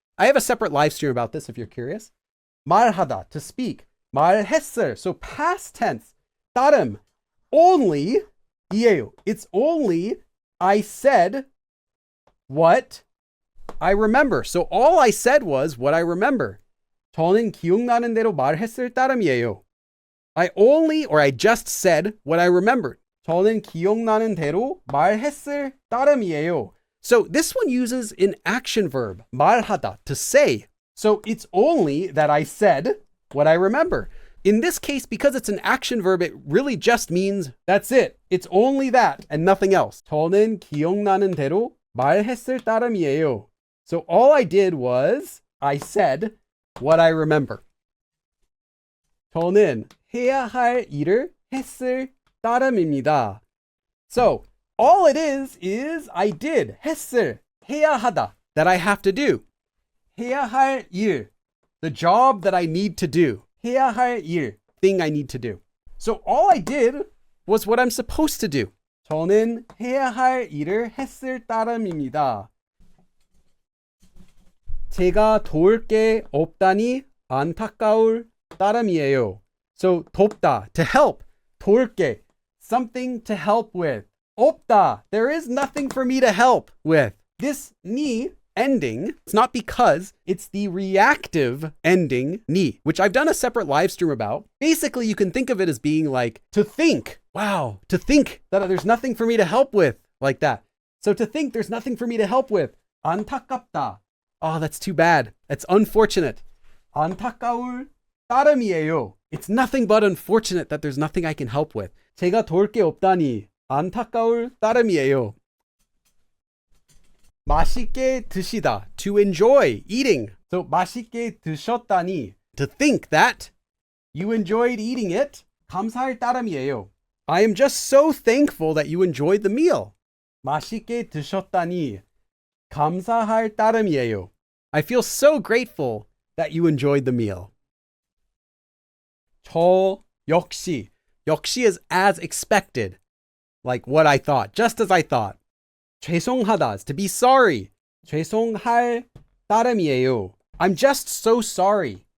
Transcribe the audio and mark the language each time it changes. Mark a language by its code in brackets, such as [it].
[en] I have a separate live stream about this if you're curious. 말하다, to speak. 말했을, so past tense. [ko] 따름, only, 이에요. [en] It's only I said what I remember. So all I said was what I remember. [ko] 저는 기억나는 대로 말했을 따름이에요. [en] I only, or I just said what I remembered. [ko] 저는 기억나는 대로 말했을 따름이에요. [en] So this one uses an action verb, 말하다, to say. So it's only that I said what I remember. In this case, because it's an action verb, it really just means that's it. It's only that and nothing else. [ko] 저는 기억나는 대로 말했을 따름이에요. [en] So all I did was I said what I remember. [ko] 저는 해야 할 일을 했을 따름입니다. [en] So all it is I did, 했을, 해야 하다, that I have to do. [ko] 해야 할 일, [en] the job that I need to do. [ko] 해야 할 일, [en] thing I need to do. So all I did was what I'm supposed to do. [ko] 저는 해야 할 일을 했을 따름입니다. 제가 도울 게 없다니 안타까울 따름이에요. [en] So 돕다, to help. [ko] 도울 게, [en] something to help with. 없다, there is nothing for me to help with. This ni ending, it's not because, it's the reactive ending ni, which I've done a separate live stream about. Basically, you can think of it as being like to think. Wow, to think that there's nothing for me to help with, like that. So to think there's nothing for me to help with. 안타깝다. Oh, that's too bad. That's unfortunate. [ko] 안타까울 따름이에요. [en] It's nothing but unfortunate that there's nothing I can help with. [ko] 제가 도울 게 없다니 안타까울 따름이에요. 맛있게 드시다, [en] to enjoy, eating. So [ko] 맛있게 드셨다니, [en] to think that you enjoyed eating it. [ko] 감사할 따름이에요. [en] I am just so thankful that you enjoyed the meal. [ko] 맛있게 드셨다니 감사할 따름이에요. [en] I feel so grateful that you enjoyed the meal. [ko] 저 역시, [en] 역시 is as expected, like what I thought, just as I thought. 죄송하다 is to be sorry. [ko] 죄송할 따름이에요. [en] I'm just so sorry.